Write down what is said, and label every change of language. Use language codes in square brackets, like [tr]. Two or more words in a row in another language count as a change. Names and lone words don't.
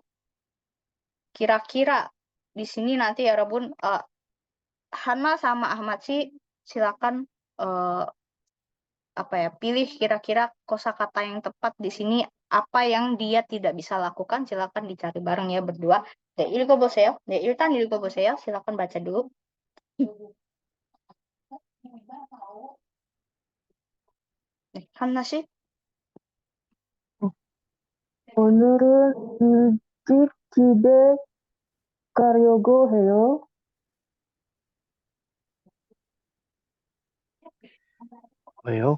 [id] Kira-kira di sini nanti ya Rebun, Hana sama Ahmad Si silakan pilih kira-kira kosakata yang tepat di sini, apa yang dia tidak bisa lakukan, silakan dicari bareng ya berdua. [ko] 네, 읽어보세요. 네, 일단 읽어보세요. [id] silakan baca dulu. [ko] 네, 한나 씨. 오늘은 일찍 집에 가려고 해요. 왜요?